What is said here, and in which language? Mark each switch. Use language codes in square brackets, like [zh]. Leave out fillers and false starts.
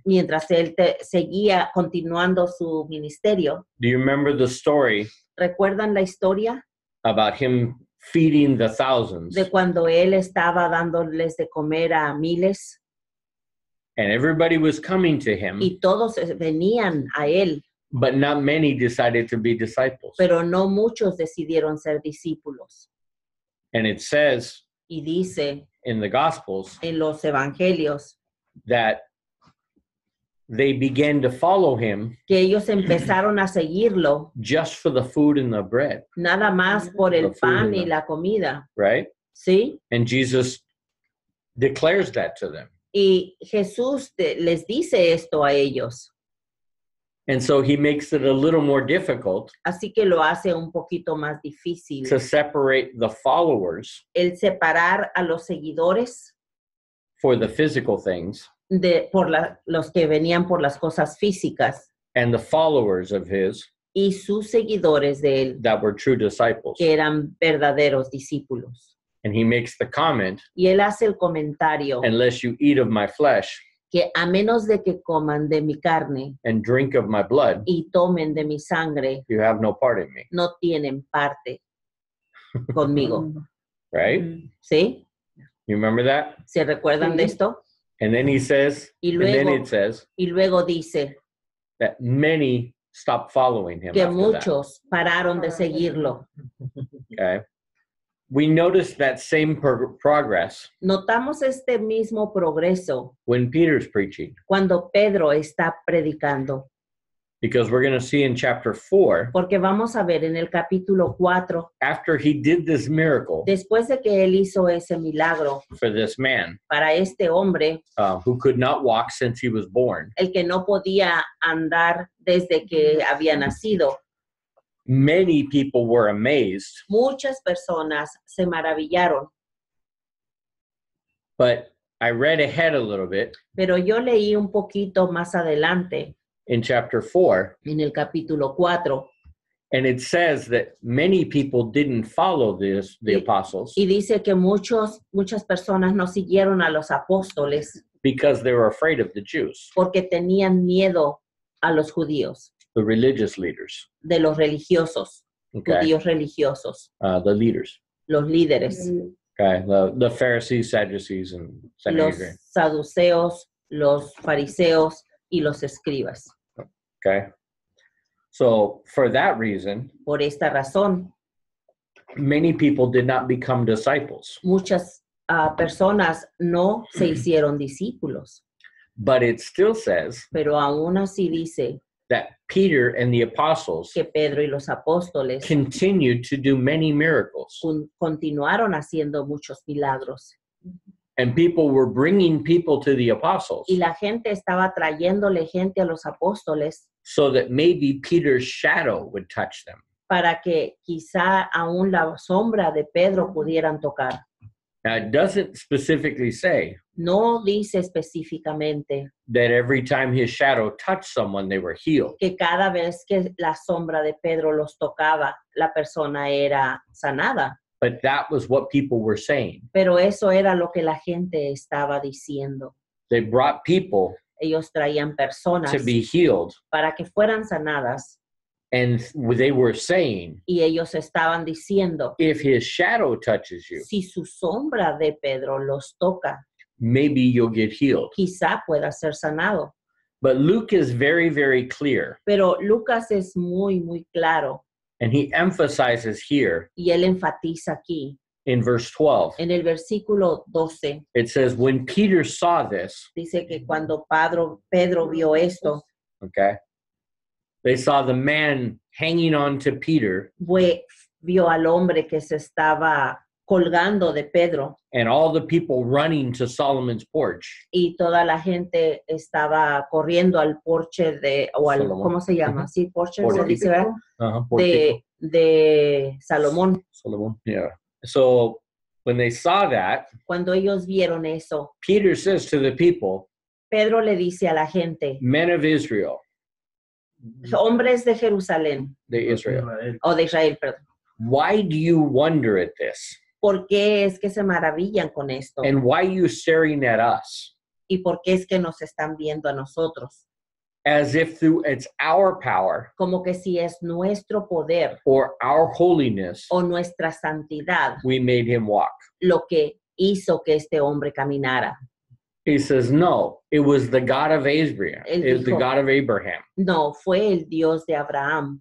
[es] mientras él seguía continuando su ministerio. [en] do you remember the story [es] ¿Recuerdan la historia [en] about him feeding the thousands? [es] de cuando él estaba dándoles de comer a miles [en] And everybody was coming to him, [es] y todos venían a él, [en] but not many decided to be disciples. [es] pero no muchos decidieron ser discípulos? [en] And it says [es] Y dice [en] in the Gospels [es] en los evangelios [en] that they began to follow him [es] que ellos empezaron a seguirlo [en] just for the food and the bread, [es] nada más por el [en] The food [es] pan [en] and [es] y [en] the- [es] la comida, [en] right? [es] ¿sí? [en] And Jesus declares that to them. [es] Y Jesús les dice esto a ellos. [en] And so he makes it a little more difficult [es] Así que lo hace un poquito más difícil [en] to separate the followers [es] el separar a los seguidores [en] for the physical things [es] los que venían por las cosas físicas [en] and the followers of his [es] y sus seguidores de él, [en] that were true disciples. [es] que eran verdaderos discípulos. [en] And he makes the comment, [es] Y él hace el comentario [en] unless you eat of my flesh [es] que a menos de que coman de mi carne [en] and drink of my blood, [es] y tomen de mi sangre, [en] you have no part in me, [es] no tienen parte conmigo. [en] right? [es] ¿Sí? [en] You remember that? [es] ¿Se recuerdan de Sí. esto? [en] And then he says, [es] Y [en] and then [es] luego, [en] it says [es] y luego dice [en] that many stopped following him [es] que [en] after [es] muchos pararon de seguirlo. [en] that. Okay. We notice that same progress [es] Notamos este mismo progreso [en] when Peter's preaching, [es] cuando Pedro está predicando, [en] because we're going to see in chapter 4, [es] porque vamos a ver en el capítulo 4, [en] after he did this miracle [es] después de que él hizo ese milagro [en] for this man [es] para este hombre, [en] who could not walk since he was born, [es] el que no podía andar desde que había nacido, [en] many people were amazed, [es] muchas personas se maravillaron. [en] but I read ahead a little bit [es] Pero yo leí un poquito más adelante, [en] in chapter 4, [es] en el capítulo 4, [en] and it says that many people didn't follow the apostles [es] y dice que muchas personas no siguieron a los apóstoles [en] because they were afraid of the Jews, [es] porque tenían miedo a los judíos, [en] the religious leaders, [es] de los religiosos, [en] okay, [es] judíos religiosos, [en] the leaders, [es] los líderes, [en] okay, the Pharisees, Sadducees, and [es] los [en] Sanhedrin, [es] saduceos, los fariseos y los escribas. [en] okay. So for that reason, [es] Por esta razón, [en] many people did not become disciples, [es] muchas personas no se hicieron discípulos, [en] but it still says [es] pero aún así dice [en] that Peter and the apostles [es] que Pedro y los apóstoles [en] continued to do many miracles, [es] continuaron haciendo muchos milagros. [en] and people were bringing people to the apostles [es] Y la gente estaba trayéndole gente a los apóstoles [en] so that maybe Peter's shadow would touch them. [es] para que quizá aún la sombra de Pedro pudieran tocar. [en] Now, it doesn't specifically say [es] No dice específicamente [en] that every time his shadow touched someone, they were healed. [es] que cada vez que la sombra de Pedro los tocaba, la persona era sanada. [en] But that was what people were saying. [es] Pero eso era lo que la gente estaba diciendo. [en] They brought people [es] Ellos traían personas [en] to be healed, [es] para que fueran sanadas [en] and they were saying, [es] y ellos estaban diciendo, [en] if his shadow touches you, [es] si su sombra de Pedro los toca, [en] maybe you'll get healed. [es] quizá pueda ser sanado. [en] But Luke is very, very clear, [es] Pero Lucas es muy claro [en] and he emphasizes here [es] y él enfatiza aquí [en] in verse 12. [es] en el versículo 12. [en] It says, when Peter saw this, [es] Dice que cuando Pedro vio esto, [en] okay, they saw the man hanging on to Peter [es] vio al hombre que se estaba colgando de Pedro [en] and all the people running to Solomon's porch. [es] y toda la gente estaba corriendo al porche o al, Salomón. ¿cómo se llama? Sí, porche se [en] Portico. [es] dice, ¿verdad? [en] Portico. [es] De Salomón. [en] Solomon. Yeah. So when they saw that, [es] Cuando ellos vieron eso, [en] Peter says to the people, [es] Pedro le dice a la gente, [en] men of Israel, [es] hombres de Jerusalén, de Israel, o de Israel, perdón, [en] why do you wonder at this? [es] ¿por qué es que se maravillan con esto? [en] And why are you staring at us? [es] ¿Y por qué es que nos están viendo a nosotros? [en] As if through it's our power [es] Como que si es nuestro poder [en] or our holiness, [es] o nuestra santidad [en] we made him walk. [es] lo que hizo que este hombre caminara. [en] He says, no, it was the God of Abraham. [es] Él [en] It was the [es] dijo- [en] God of Abraham, [es] No, fue el Dios de Abraham,